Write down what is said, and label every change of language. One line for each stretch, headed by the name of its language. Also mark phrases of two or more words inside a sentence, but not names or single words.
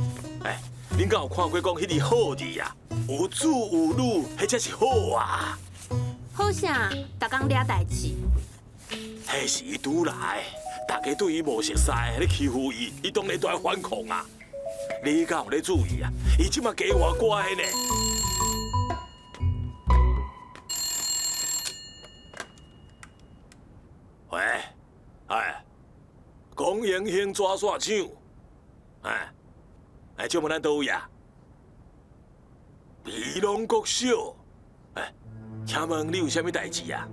Min Nan Chinese: 恁敢有看过讲迄个好字啊？有子有女，迄才是好啊！好啥？逐工抓代志。迄是伊拄来，大家对伊无熟悉，咧欺负伊，伊当然都要反抗啊！你敢有咧注意啊？伊即马加偌乖呢？喂，讲英雄抓煞枪， 请问咱倒位啊？皮龙国小，请问你有啥物代志啊？